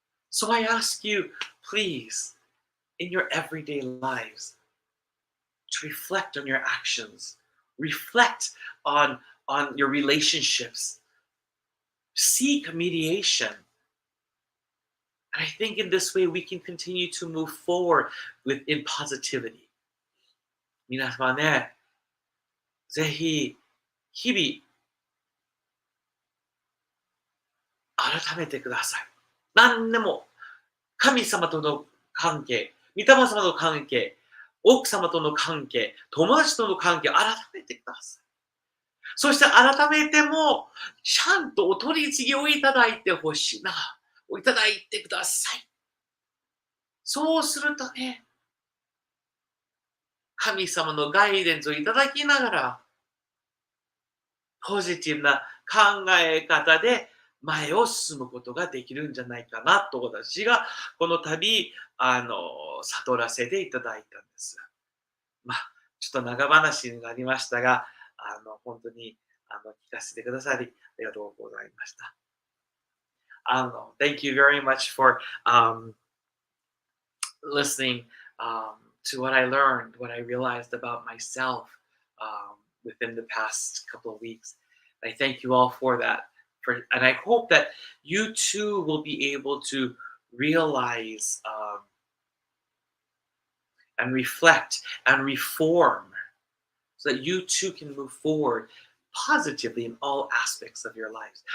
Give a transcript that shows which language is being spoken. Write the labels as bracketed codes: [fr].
[en] So I ask you, please, in your everyday lives, to reflect on your actions, reflect on on your relationships. Seek mediation. And I think in this way we can continue to move forward in positivity. [ja] 皆様ね、ぜひ日々改めてください。何でも神様との関係、御霊様の関係、奥様との関係、友達との関係、改めてください。そして改めても、ちゃんとお取り次ぎをいただいてほしいな。いただいてください。そうするとね、神様のガイデンスをいただきながら、ポジティブな考え方で前を進むことができるんじゃないかなと私がこの度悟らせていただいたんです。まあ、ちょっと長話になりましたが、本当に聞かせてくださりありがとうございました。 [en] Thank you very much for listening to what I learned, what I realized about myself within the past couple of weeks. I thank you all for that. And I hope that you too will be able to realize and reflect and reform so that you too can move forward positively in all aspects of your lives.